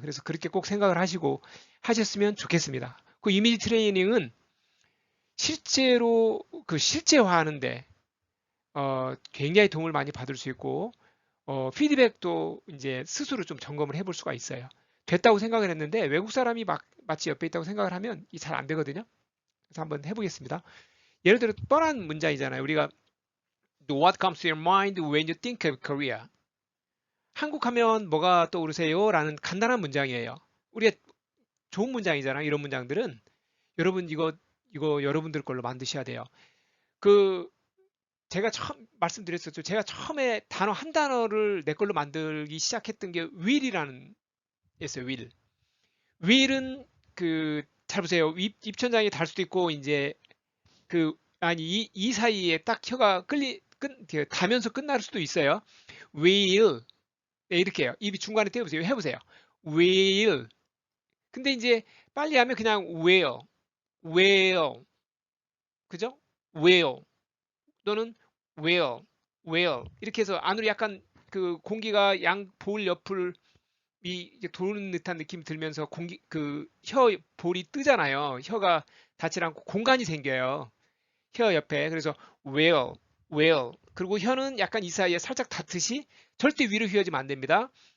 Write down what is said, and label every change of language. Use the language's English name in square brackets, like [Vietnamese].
[Korean] 그래서 그렇게 꼭 생각을 하시고 하셨으면 좋겠습니다. 이미지 트레이닝은 실제로 실제화하는데 굉장히 도움을 많이 받을 수 있고 피드백도 이제 스스로 좀 점검을 해볼 수가 있어요. 됐다고 생각을 했는데 외국 사람이 마치 옆에 있다고 생각을 하면 이 잘 안 되거든요. 그래서 한번 해보겠습니다. 예를 들어 뻔한 문장이잖아요. [English] 우리가 What comes to your mind when you think of Korea? [Korean] 한국 하면 뭐가 떠오르세요? 라는 간단한 문장이에요. 우리가 좋은 문장이잖아요. 이런 문장들은 여러분 이거 여러분들 걸로 만드셔야 돼요. 그 제가 처음 말씀드렸었죠. 제가 처음에 단어 한 단어를 내 걸로 만들기 시작했던 게 will이라는 였어요. will. will은 잘 보세요. 입천장이 달 수도 있고 이제 아니 이 사이에 딱 혀가 닿으면서 끝날 수도 있어요. will. 네, 이렇게 해요. 입이 중간에 떼어보세요. 해보세요. will. 근데 이제 빨리 하면 그냥 will, will. 그죠? will 또는 will, will. 이렇게 해서 안으로 약간 공기가 양 볼 옆을 이제 도는 듯한 느낌이 들면서 혀 볼이 뜨잖아요. 혀가 닿지 않고 공간이 생겨요. 혀 옆에. 그래서 will, [English] will. [Korean] 그리고 혀는 약간 이 사이에 살짝 닿듯이 절대 위로 휘어지면 안 됩니다.